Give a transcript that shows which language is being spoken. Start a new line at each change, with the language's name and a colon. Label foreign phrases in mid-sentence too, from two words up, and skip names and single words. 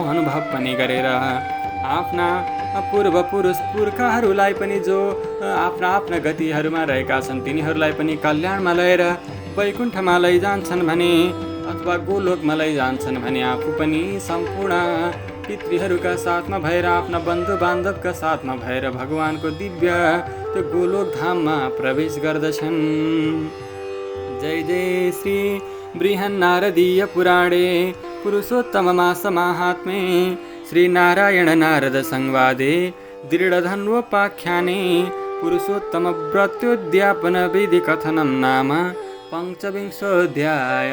Nepali: अनुभव पनि गरेर आफ्ना पुर्खाहरूलाई पनि जो आफ्ना गतिहरूमा रहेका छन् तिनीहरूलाई पनि कल्याणमा लिएर वैकुण्ठमा लैजान्छन् भने अथवा गोलोकमा लैजान्छन् भने आफू पनि सम्पूर्ण पितृहरूका साथमा भएर आफ्ना बन्धु बान्धवका साथमा भएर भगवानको दिव्य त्यो गोलोक धाममा प्रवेश गर्दछन्।
Sanskrit: जय जय श्री बृहन्नारदीय पुराणे पुरुषोत्तम मास माहात्म्ये श्री नारायण नारद संवादे दृढधन्वोपाख्याने पुरुषोत्तम व्रत्योद्यापन विधि कथनं नाम पंचविंशोऽध्याय।